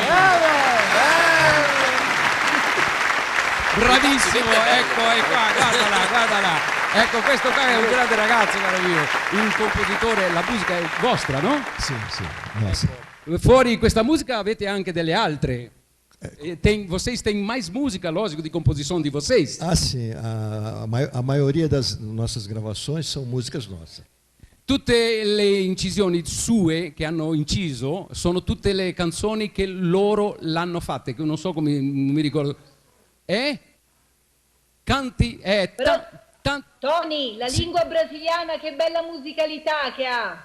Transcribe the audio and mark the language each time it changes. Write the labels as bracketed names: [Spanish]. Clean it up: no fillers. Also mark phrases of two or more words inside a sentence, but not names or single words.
[Italian] Bravissimo, ecco, è qua, guardala. Ecco, questo qua è un grande ragazzo, caro mio, un compositore, la musica è vostra, no? Sì. Fuori questa música avete anche delle altre. [Portuguese] Vocês têm mais música, lógico, de composição de vocês? Ah, sim. A maioria das nossas gravações são músicas nossas. [Italian] Tutte le incisioni sue che hanno inciso sono tutte le canzoni che loro l'hanno fatte, che non so come, non mi ricordo. Canti, Tony, la lingua brasiliana, che bella musicalità che ha.